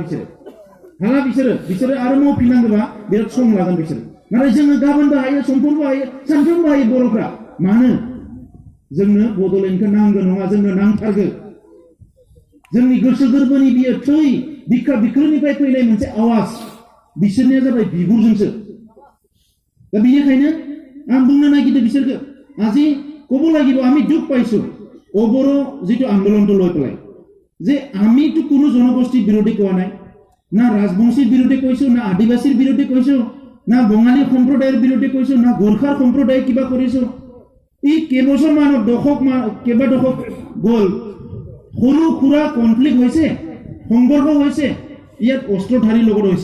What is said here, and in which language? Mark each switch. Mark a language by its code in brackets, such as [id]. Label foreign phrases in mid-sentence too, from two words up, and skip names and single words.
[brx] हाला बिसोरो आरो मावफिननांगौबा बिराद सम लागोन बिसोर नाथाय जोङो गाबोनबो हायो समफोरबो हायो सानफ्रोमबो हायो बर'फ्रा मानो जोंनो बड'लेण्डखौ नांगौ नङा जोंनो नांथारगौ जोंनि गोसो गोरबोनि बियो थै बिखा बिख्लोनिफ्राय फैनाय मोनसे आवाज बिसोरनिया जाबाय बिगुरजोंसो दा बेनिखायनो आं बुंनो नागिरदों बिसोरखौ [as] আজি ক'ব লাগিব আমি দুখ পাইছো অবড় যেটো আন্দোলনটো লৈ পেলাই যে আমি তো কোনো জনগোষ্ঠীৰ বিৰোধী কোৱা নাই না ৰাজবংশীৰ বিৰোধী কৈছো না আদিবাসীৰ বিৰোধী কৈছো না বঙালী সম্প্ৰদায়ৰ বিৰোধী কৈছো না গোৰ্খাৰ সম্প্ৰদায় কিবা কৰিছো এই কেইবছৰমানৰ কেইবা দশক গ'ল সৰু খুৰা কনফ্লিক্ট হৈছে সংঘৰ্ষ হৈছে ইয়াত অস্ত্ৰধাৰীৰ লগত হৈছে